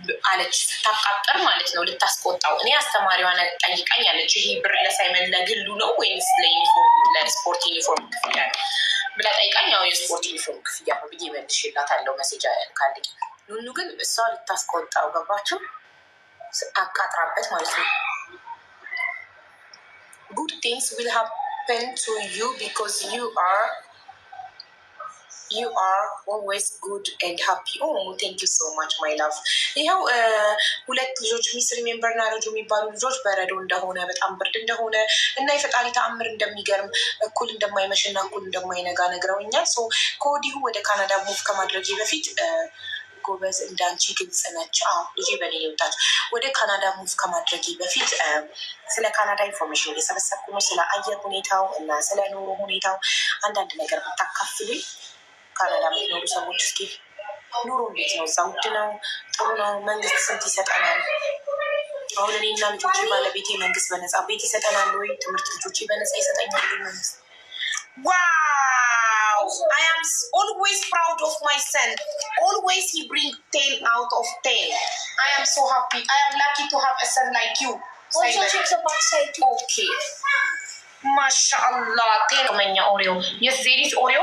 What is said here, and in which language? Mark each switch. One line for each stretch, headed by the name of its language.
Amharic: አለች። ስታቃጥር ማለት ነው ልታስቆጣው። እኔ አስተማሪዋን ጠይቃኝ አለች፣ ይሄ ብር ለሳይመን ለግሉ ነው ወይስ ለስፖርት ዩኒፎርም ክፍያ ነው ብላ ጠይቃኝ። ያው የስፖርት ዩኒፎርም ክፍያ ነው ብዬ መልሼላታለሁ። መሴጃ ካልኝ ኑኑ ግን እሷ ልታስቆጣው ገባችሁ? አቃጥራበት ማለት ነው።
English: Good things will happen to you because you are always good and happy. Oh, thank you so much, my love.
Amharic: ይኸው ሁለት ልጆች ሚስ ሪሜምበር እና ልጁ የሚባሉ ልጆች በረዶ እንደሆነ በጣም ብርድ እንደሆነ እና የፈጣሪ ተአምር እንደሚገርም እኩል እንደማይመሽና እኩል እንደማይነጋ ነግረውኛል። ከወዲሁ ወደ ካናዳ ሙቭ ከማድረጌ በፊት ጎበዝ እንዳንቺ ግልጽ ነች። ልጄ በኔ ይወጣል። ወደ ካናዳ ሙቭ ከማድረጌ በፊት ስለ ካናዳ ኢንፎርሜሽን እየሰበሰብኩ ነው። ስለ አየር ሁኔታው እና ስለ ኑሮ ሁኔታው አንዳንድ ነገር ብታካፍሉኝ። ካናዳ የምትኖሩ ሰዎች እስኪ ኑሮ እንዴት ነው? እዛ ውድ ነው? ጥሩ ነው? መንግስት ስንት ይሰጠናል? አሁን እኔና ልጆቼ ባለቤቴ መንግስት በነፃ ቤት ይሰጠናል ወይ? ትምህርት ልጆቼ በነፃ ይሰጠኛል መንግስት?
English: Wow! I am always proud of my son. Always he bring 10 out of 10. I am so happy. I am lucky to have a son like you. Also check the backside too. Okay. MashaAllah. 10 manya Oreo. Yes, there is Oreo.